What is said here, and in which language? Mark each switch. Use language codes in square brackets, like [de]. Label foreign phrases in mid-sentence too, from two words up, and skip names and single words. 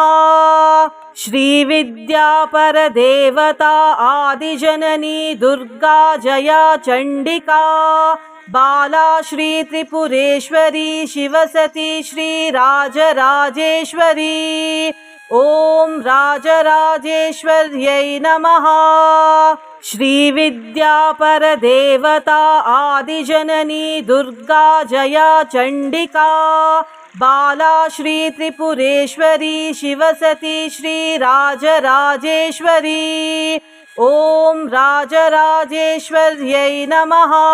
[sa] ಶ್ರೀ ವಿದ್ಯಾಪರ ದೇವತಾ ಆದಿಜನನಿ ದುರ್ಗಾ ಜಯ ಚಂಡಿಕಾ ಬಾಲಾ ಶ್ರೀ ತ್ರಿಪುರೇಶ್ವರಿ ಶಿವಸತಿ ಶ್ರೀ ರಾಜರಾಜೇಶ್ವರಿ. ಓಂ ರಾಜರಾಜೇಶ್ವರ್ಯೈ ನಮಃ. श्रीविद्यापरदेवता आदिजननी दुर्गा जया चण्डिका बाला श्रीत्रिपुरेश्वरी शिवसती श्रीराजराजेश्वरी ॐ राजराजेश्वर्यै नमः।